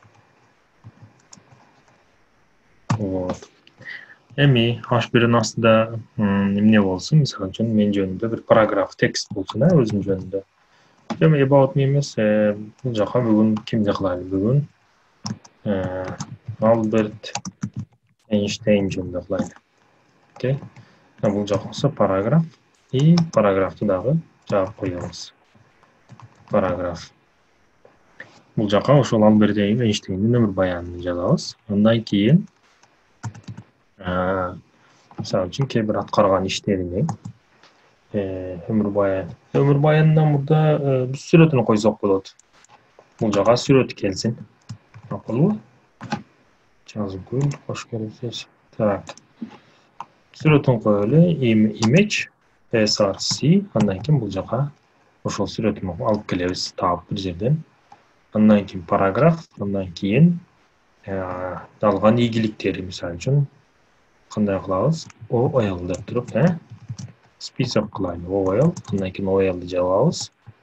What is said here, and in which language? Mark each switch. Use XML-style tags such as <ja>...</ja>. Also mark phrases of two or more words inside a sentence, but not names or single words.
<ky>Вот. Эми H1'ин астында эмне болсун? Мисалы үчүн мен жөнүндө бир параграф, текст болсун, өзүм жөнүндө. Эми</ky> <en>about me</en> <ky>эмес, бул жака бүгүн кимди кылайлы? Бүгүн Альберт Эйнштейн жөнүндө кылайлы. Окей. Бул жака болсо параграф и параграфты дагы жаап коебуз. Параграф. Бул жака ошол Альберт Эйнштейндин өмүр баянын жазабыз. Андан кийин мисалы үчүн кээ бир аткарган иштерини өмүр баянынан мурда биз сүрөтүн койсок болот. Бул жака сүрөт келсин. Макулбу? Жазып коелу, кош келесиз. Так. Сүрөтүн коелу,</ky> <en>image, src,</en> <ky>андан кийин бул жака ошол сүрөтүн алып келебиз, таап бир жерден. Андан кийин параграф, андан кийин алган ийгиликтери, мисалы үчүн кандай кылабыз? OL деп туруп, список кылайлы. OL, андан кийин OL'ди жабабыз.</ky>